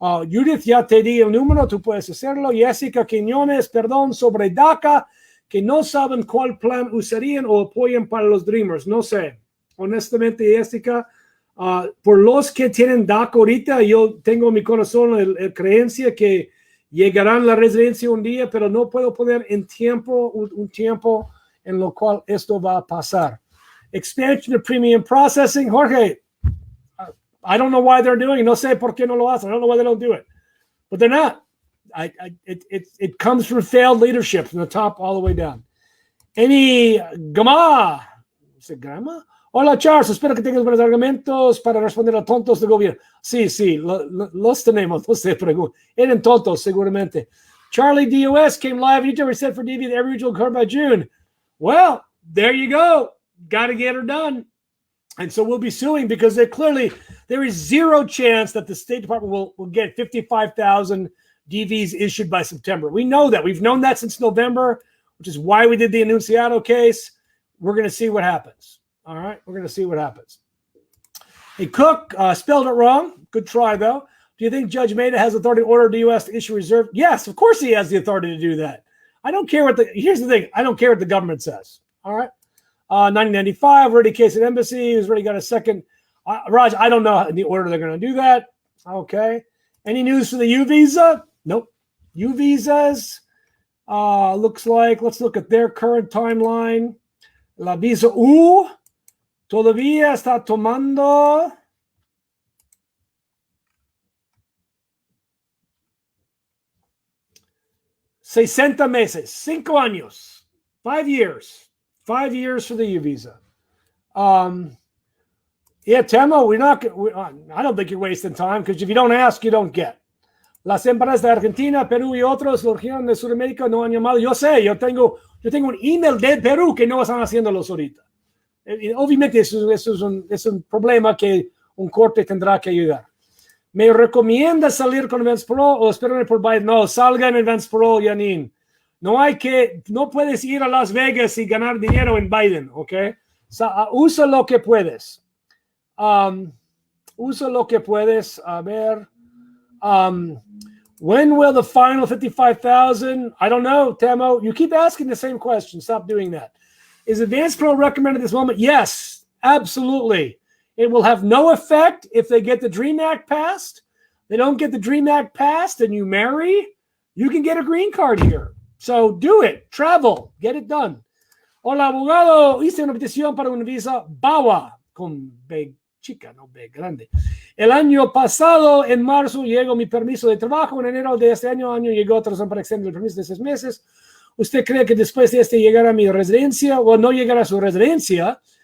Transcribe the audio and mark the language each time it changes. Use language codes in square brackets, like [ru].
[es] Judith, ya te di el número, tú puedes hacerlo. Jessica Quiñones, perdón, sobre DACA, que no saben cuál plan usarían o apoyan para los Dreamers. No sé. Honestamente, Jessica, por los que tienen DACA ahorita, yo tengo en mi corazón la creencia que llegarán a la residencia un día, pero no puedo poner en tiempo, un tiempo en lo cual esto va a pasar. [en] Expansion of premium processing. Jorge, I don't know why they're doing it. [es] No sé por qué no lo hacen. [en] I don't know why they don't do it. But they're not. It comes from failed leadership from the top all the way down. Any Gama? [es] ¿Es Gama? Hola, Charles. Espero que tengas buenos argumentos para responder a tontos del gobierno. Sí, los tenemos. No se pregunten. Eran tontos, seguramente. [en] Charlie DOS came live. You ever said for DV that every region will occur by June. Well, there you go. Got to get her done. And so we'll be suing because there is zero chance that the State Department will get 55,000 DVs issued by September. We know that. We've known that since November, which is why we did the Enunciado case. We're going to see what happens. All right? We're going to see what happens. Hey, Cook, spelled it wrong. Good try, though. Do you think Judge Maida has authority to order the U.S. to issue reserve? Yes, of course he has the authority to do that. I don't care here's the thing. I don't care what the government says. All right. 1995, already case at embassy. He's already got a second. Raj, I don't know in the order they're going to do that. Okay. Any news for the U visa? Nope. U visas. Looks like, let's look at their current timeline. [es] La visa U todavía está tomando 60 meses, 5 años, [en] 5 years. 5 years for the U visa. Yeah, Temo, I don't think you're wasting time because if you don't ask, you don't get. [es] Las empresas de Argentina, Perú y otros, la región de Sudamérica no han llamado. Yo sé, yo tengo un email de Perú que no están haciéndolos ahorita. Obviamente eso es un problema que un corte tendrá que ayudar. ¿Me recomienda salir con Advance Pro o esperarme por Biden? No, salga en Advance Pro, Yanin. No puedes ir a Las Vegas y ganar dinero en Biden, ¿ok? Usa lo que puedes. Usa lo que puedes. A ver. [en] When will the final 55,000? I don't know, Tamo. You keep asking the same question. Stop doing that. Is Advance Pro recommended at this moment? Yes, absolutely. It will have no effect if they get the DREAM Act passed. They don't get the DREAM Act passed and you marry, you can get a green card here. So do it. Travel. Get it done. [es] Hola, abogado. Hice una petición para una visa BAWA con B chica, no B grande. El año pasado, en marzo, llegó mi permiso de trabajo. En enero de este año llegó otra razón para extender el permiso de 6 meses. ¿Usted cree que después de este llegará a mi residencia o no llegará a su residencia?